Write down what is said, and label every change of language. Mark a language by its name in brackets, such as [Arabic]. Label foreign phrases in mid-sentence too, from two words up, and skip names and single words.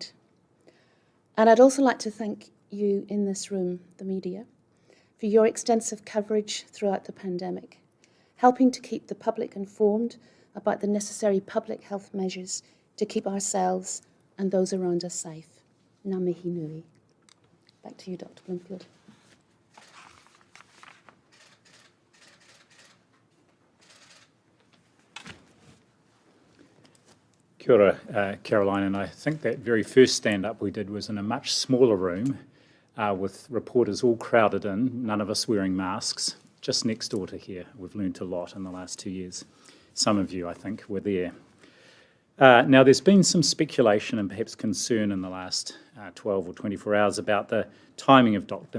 [English] And I'd also like to thank you in this room, the media, for your extensive coverage throughout the pandemic, helping to keep the public informed about the necessary public health measures to keep ourselves and those around us safe. [Māori] Ngā mihi nui. [English] Back to you, Dr. Bloomfield. [Māori] Kia ora, [English] Caroline, and I think that very first stand-up we did was in a much smaller room with reporters all crowded in, none of us wearing masks, just next door to here. We've learnt a lot in the last 2 years. Some of you, I think, were there. Now, there's been some speculation and perhaps concern in the last 12 or 24 hours about the timing of Dr.